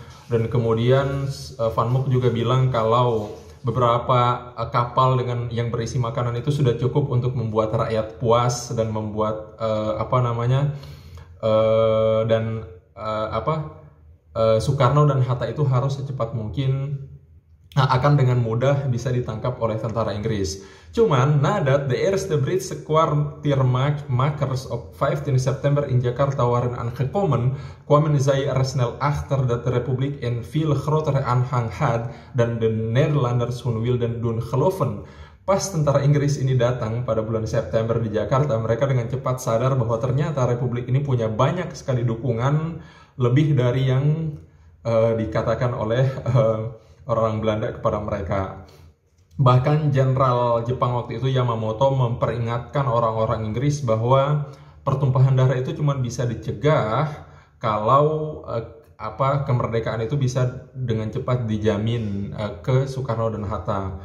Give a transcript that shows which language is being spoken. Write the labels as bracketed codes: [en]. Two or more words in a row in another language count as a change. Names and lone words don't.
[id] Dan kemudian Van Mook juga bilang kalau beberapa kapal dengan yang berisi makanan itu sudah cukup untuk membuat rakyat puas dan membuat Soekarno dan Hatta itu harus secepat mungkin akan dengan mudah bisa ditangkap oleh tentara Inggris. Cuman, [nl] nadat de eerste Britse kwartiermakers op 15 september in Jakarta waren aangekomen, kwamen zij er snel achter dat de Republiek een veel grotere aanhang had dan de Nederlanders hun wilden doen geloven. [id] Pas tentara Inggris ini datang pada bulan September di Jakarta, mereka dengan cepat sadar bahwa ternyata Republik ini punya banyak sekali dukungan, lebih dari yang dikatakan oleh orang Belanda kepada mereka. Bahkan Jenderal Jepang waktu itu Yamamoto memperingatkan orang-orang Inggris bahwa pertumpahan darah itu cuma bisa dicegah kalau kemerdekaan itu bisa dengan cepat dijamin ke Soekarno dan Hatta.